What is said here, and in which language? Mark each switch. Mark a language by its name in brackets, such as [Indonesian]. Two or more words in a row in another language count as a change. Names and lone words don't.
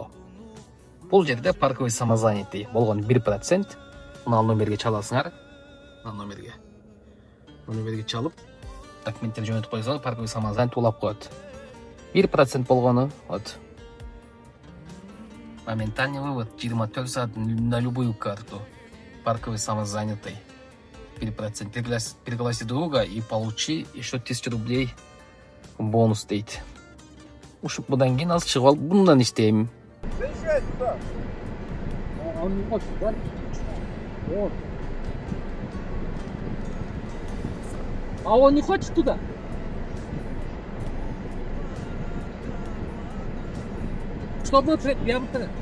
[Kyrgyz] Бул жерде [Russian] парковый самозанятый [Kyrgyz] болгон 1%. Мына номерге чаласыңар. Номерге чалып, документтер жөнөтүп койсоңор, [Russian] парковый самозанятый [Kyrgyz] улап коет. [Russian] 1% болгону, вот. Моментальный вывод 24 саат на любую карту. Парковый самозанятый. 1%. Пригласи друга и получи еще 1000 рублей бонус дейт. [Kyrgyz] Ушуп будан кийин азыр чыгып алып, bundan иштейм. [Russian] А он не хочет туда? Чтобы я бы...